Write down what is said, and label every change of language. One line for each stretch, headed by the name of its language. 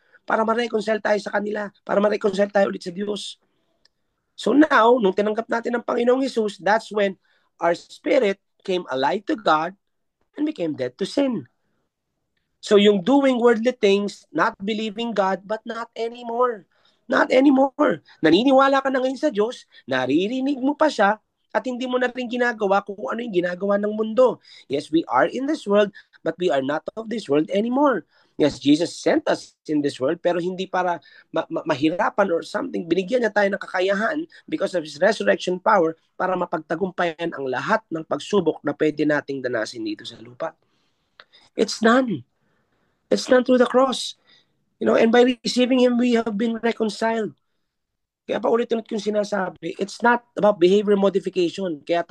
Filipino: Para ma-reconcile tayo sa kanila. Para ma-reconcile tayo ulit sa Diyos.
English: So now,
Filipino: nung tinanggap natin ang Panginoong Jesus,
English: that's when our spirit came alive to God and became dead to sin. So yung doing worldly things, not believing God, but not anymore. Not anymore.
Filipino: Naniniwala ka na ngayon sa Diyos, naririnig mo pa siya, at hindi mo na rin ginagawa kung ano yung ginagawa ng mundo.
English: Yes, we are in this world, but we are not of this world anymore. Yes, Jesus sent us in this world,
Filipino: pero hindi para mahirapan
English: or something.
Filipino: Binigyan niya tayo ng kakayahan
English: because of His resurrection power
Filipino: para mapagtagumpayan ang lahat ng pagsubok na pwede nating danasin dito sa lupa.
English: It's done. It's done through the cross. And by receiving Him, we have been reconciled.
Filipino: Kaya pa ulit-ulit yung sinasabi,
English: it's not about behavior modification.